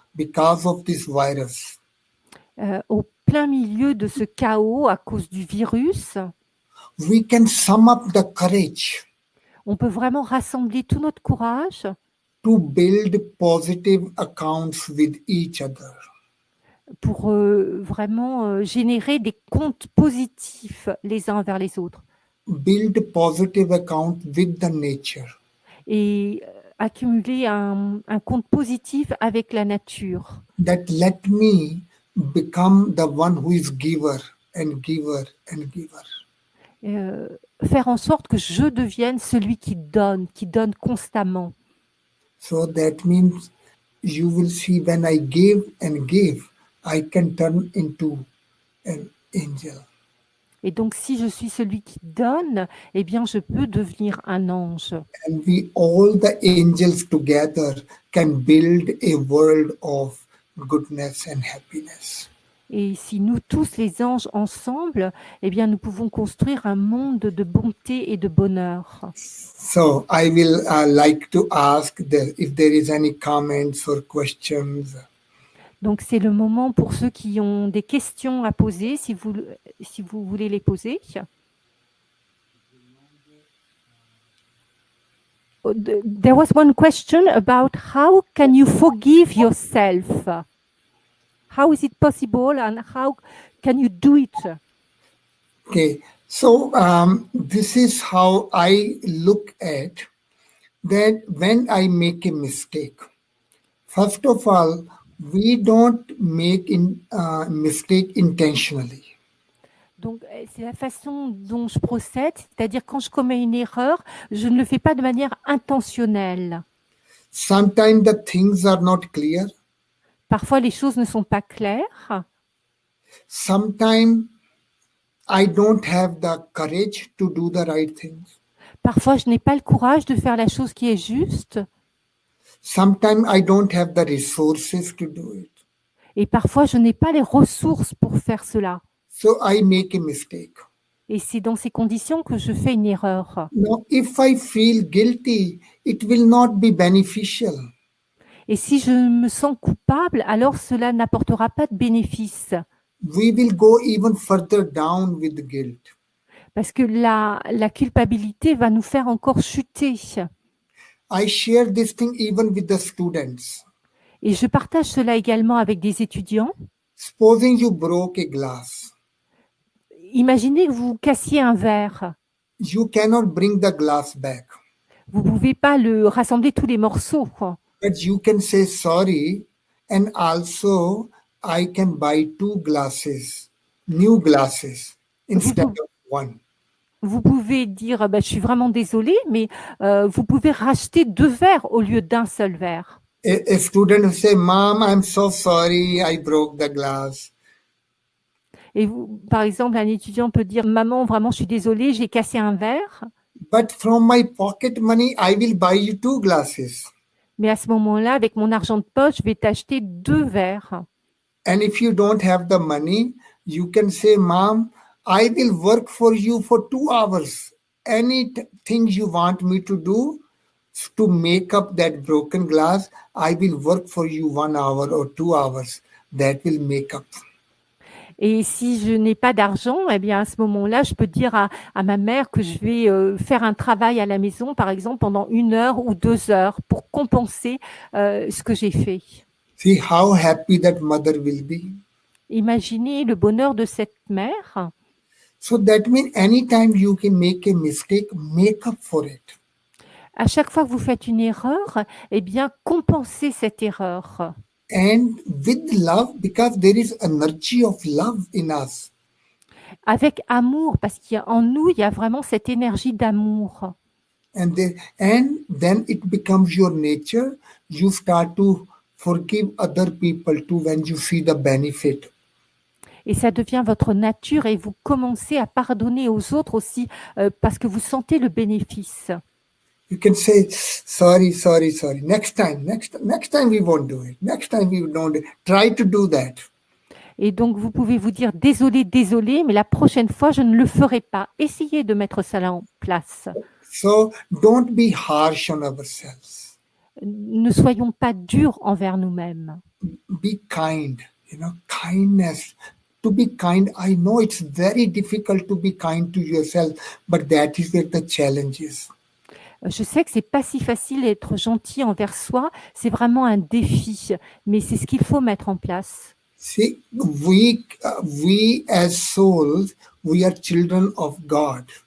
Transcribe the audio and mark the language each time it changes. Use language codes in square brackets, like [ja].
[en] because of this virus. [fr] Au plein milieu de ce chaos à cause du virus, [en] We can sum up the courage [fr] on peut vraiment rassembler tout notre courage [en] to build positive accounts with each other. [fr] pour vraiment générer des comptes positifs les uns vers les autres [en] Build positive account with the nature. [fr] et accumuler un compte positif avec la nature. [en] That let me become the one who is giver and giver and giver. [fr] Faire en sorte que je devienne celui qui donne constamment. [en] So that means you will see when I give and give, I can turn into an angel. [fr] Et donc, si je suis celui qui donne, eh bien, je peux devenir un ange. [en] And we all the angels together can build a world of goodness and happiness. [fr] Et si nous tous les anges ensemble, eh bien, nous pouvons construire un monde de bonté et de bonheur. [en] So I will like to ask if there is any comments or questions. [fr] Donc, c'est le moment pour ceux qui ont des questions à poser, si vous voulez les poser. [en] There was one question about how can you forgive yourself? How is it possible and how can you do it? Okay, so this is how I look at that when I make a mistake. First of all, we don't make mistake intentionally. [fr] Donc, c'est la façon dont je procède, c'est-à-dire quand je commets une erreur, je ne le fais pas de manière intentionnelle. [en] Sometimes the things are not clear. [fr] Parfois, les choses ne sont pas claires. [en] Sometimes I don't have the courage to do the right things. [fr] Parfois, je n'ai pas le courage de faire la chose qui est juste. [en] Sometimes I don't have the resources to do it. [fr] Et parfois, je n'ai pas les ressources pour faire cela. [en] So I make a mistake. [fr] Et c'est dans ces conditions que je fais une erreur. [en] Now, if I feel guilty, it will not be beneficial. [fr] Et si je me sens coupable, alors cela n'apportera pas de bénéfice. [en] We will go even further down with the guilt. [fr] Parce que la culpabilité va nous faire encore chuter. [en] I share this thing even with the students. [fr] Et je partage cela également avec des étudiants. [en] Supposing you broke a glass. [fr] Imaginez que vous cassiez un verre. [en] You cannot bring the glass back. [fr] Vous ne pouvez pas le rassembler tous les morceaux. [en] But you can say sorry, and also I can buy 2 glasses, new glasses, instead of 1. [fr] Vous pouvez dire je suis vraiment désolée, mais vous pouvez racheter 2 verres au lieu d'un seul verre. [en] A student will say, Mom, I'm so sorry, I broke the glass. [fr] Et par exemple, un étudiant peut dire, maman, vraiment, je suis désolée, j'ai cassé un verre. [en] But from my pocket money, I will buy you 2 glasses. [fr] Mais à ce moment-là, avec mon argent de poche, je vais t'acheter 2 verres. [en] And if you don't have the money, you can say, Mom, I will work for you for 2 hours. Anything you want me to do to make up that broken glass, I will work for you 1 hour or 2 hours. That will make up. [fr] Et si je n'ai pas d'argent, eh bien à ce moment-là, je peux dire à ma mère que je vais faire un travail à la maison, par exemple, pendant 1 heure ou 2 heures pour compenser ce que j'ai fait. [en] See how happy that mother will be. [fr] Imaginez le bonheur de cette mère. [en] So that means anytime you can make a mistake, make up for it. [fr] À chaque fois que vous faites une erreur, eh bien, compensez cette erreur. [en] And with love, because there is energy of love in us. [fr] Avec amour, parce qu'en nous, il y a vraiment cette énergie d'amour. [en] And then it becomes your nature. You start to forgive other people too when you see the benefit. [fr] Et ça devient votre nature et vous commencez à pardonner aux autres aussi parce que vous sentez le bénéfice. [en] You can say, sorry. Next time we won't do it. Next time we don't. Try to do that. [fr] Et donc, vous pouvez vous dire désolé, mais la prochaine fois, je ne le ferai pas. Essayez de mettre ça en place. [en] So don't be harsh on ourselves. [fr] Ne soyons pas durs envers nous-mêmes. [en] be kind, kindness. To be kind, I know it's very difficult to be kind to yourself, but that is where the challenge is. [fr] Je sais que c'est pas si facile d'être gentil envers soi, c'est vraiment un défi, mais c'est ce qu'il faut mettre en place. [en] See, we as souls, we are children of God.